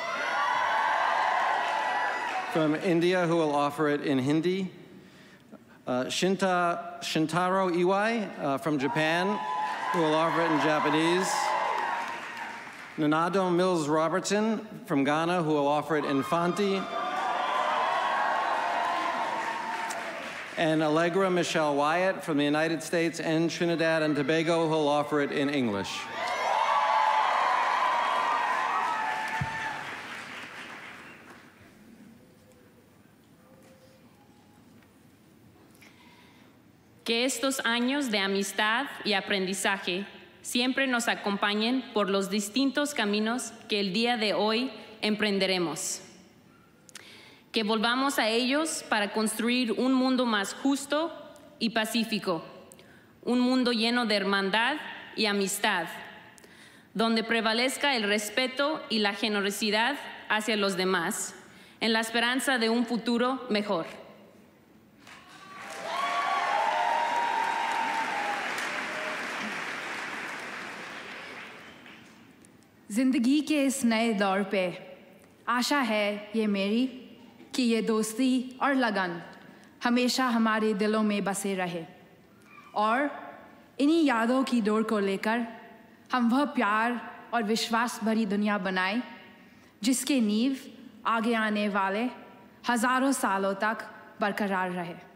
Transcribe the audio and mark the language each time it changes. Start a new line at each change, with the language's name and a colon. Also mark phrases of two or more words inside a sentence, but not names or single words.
English: from India, who will offer it in Hindi, Shintaro Iwai from Japan, who will offer it in Japanese, Nanado Mills Robertson from Ghana, who will offer it in Fanti, and Allegra Michelle Wyatt from the United States and Trinidad and Tobago, who will offer it in English.
Spanish: Que estos años de amistad y aprendizaje siempre nos acompañen por los distintos caminos que el día de hoy emprenderemos. Que volvamos a ellos para construir un mundo más justo y pacífico, un mundo lleno de hermandad y amistad, donde prevalezca el respeto y la generosidad hacia los demás, en la esperanza de un futuro mejor.
Hindi: जिंदगी के इस नए दौर पे आशा है ये मेरी कि ये दोस्ती और लगन हमेशा हमारे दिलों में बसे रहे और इन्हीं यादों की डोर को लेकर हम वह प्यार और विश्वास भरी दुनिया बनाएं जिसके नींव आगे आने वाले हजारों सालों तक बरकरार रहे।